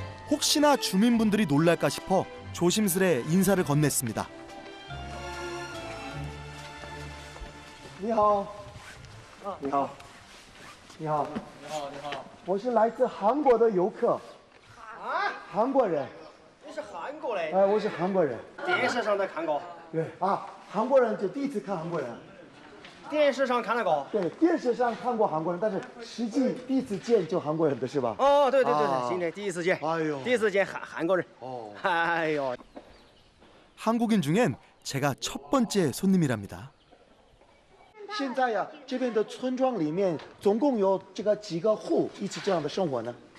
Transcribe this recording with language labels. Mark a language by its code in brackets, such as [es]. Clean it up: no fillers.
[ko] 혹시나 주민분들이 놀랄까 싶어 조심스레 인사를 건넸습니다. [zh] 你好，你好，你好，我是来自韩国的游客，韩国人，你是韩国嘞？哎，我是韩国人，电视上都看过，对啊，韩国人就第一次看韩国人，电视上看那个。对，电视上看过韩国人，但是实际第一次见就韩国人的是吧？哦，对对对啊对，今天第一次见，哎呦第一次见韩国人。哦，哎呦， [ko] 한국인 중엔 제가 첫 번째 손님이랍니다. [zh] 现在呀，这边的村庄里面总共有这个几个户一起这样的生活呢？